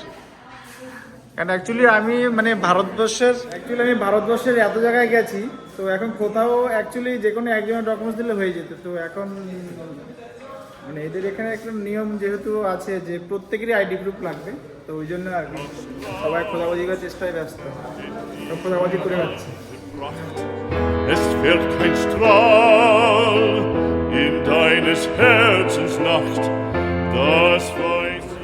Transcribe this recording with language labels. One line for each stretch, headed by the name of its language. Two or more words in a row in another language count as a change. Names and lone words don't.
Bangla: কারণ অ্যাকচুয়ালি আমি ভারতবর্ষের এত জায়গায় গেছি, তো এখন কোথাও অ্যাকচুয়ালি যে কোনো একজনের ডকুমেন্টস দিলে হয়ে যেত। তো এখন মানে এদের এখানে একটা নিয়ম যেহেতু আছে যে প্রত্যেকেরই
English: ID proof
Bangla: লাগবে, তো ওই জন্য আর কি সবাই খোঁজাখুঁজি করার চেষ্টায় ব্যস্ত, খোঁজাখুঁজি করে যাচ্ছে।
German: Es fällt kein Strahl in deines Herzens Nacht, das weiß ich.